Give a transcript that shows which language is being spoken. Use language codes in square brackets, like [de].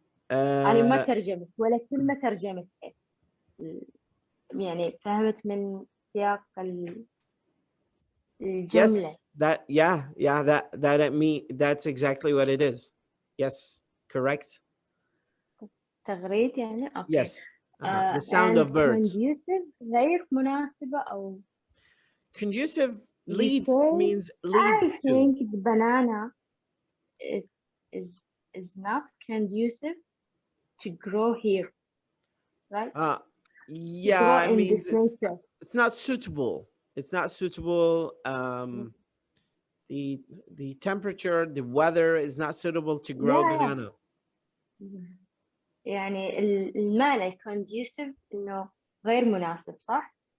[ar] أنا ما ترجمت ولا كلمة ترجمت، يعني فهمت من سياق الجملة. [en] That's exactly what it is. Yes, correct. [ar] تغريد يعني. Okay. [en] Yes. The sound of birds. Conducive [ar] غير مناسبة أو. [en] Conducive lead means lead. I think the banana is not conducive to grow here, right? Yeah, it means it's not suitable. It's not suitable. The temperature, the weather is not suitable to grow banana. [ar] يعني المعنى conducive إنه غير مناسب، صح؟